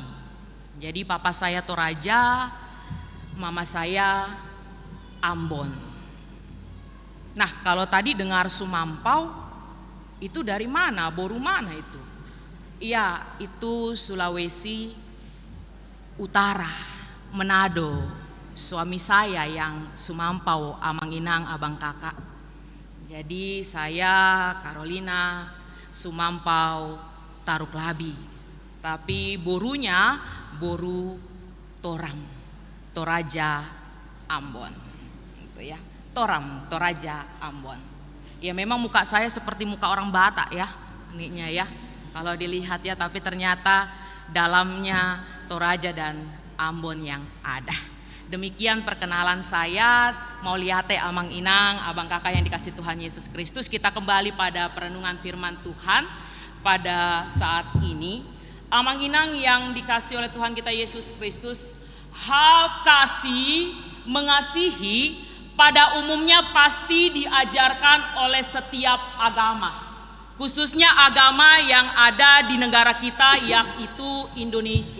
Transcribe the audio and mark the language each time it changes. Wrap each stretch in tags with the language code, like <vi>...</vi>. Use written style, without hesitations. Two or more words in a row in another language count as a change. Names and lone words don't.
<id>Jadi papa saya Toraja, mama saya Ambon. Nah, kalau tadi dengar Sumampau, itu dari mana? Boru mana itu? Iya, itu Sulawesi Utara, Manado. Suami saya yang Sumampau,</id> <bbc>amang inang,</bbc> <id>abang kakak. Jadi saya Carolina Sumampau Taruklabi. Tapi borunya boru Toram, Toraja Ambon. Gitu ya. Toram, Toraja Ambon. Ya memang muka saya seperti muka orang Batak ya, ininya ya. Kalau dilihat ya, tapi ternyata dalamnya Toraja dan Ambon yang ada. Demikian perkenalan saya. Mau lihat</id> <bbc>amang inang,</bbc> <id>abang kakak yang dikasih Tuhan Yesus Kristus. Kita kembali pada perenungan firman Tuhan pada saat ini.</id> <bbc>Amang inang</bbc> <id>yang dikasih oleh Tuhan kita Yesus Kristus, hal kasih, mengasihi pada umumnya pasti diajarkan oleh setiap agama, khususnya agama yang ada di negara kita, yaitu Indonesia.</id>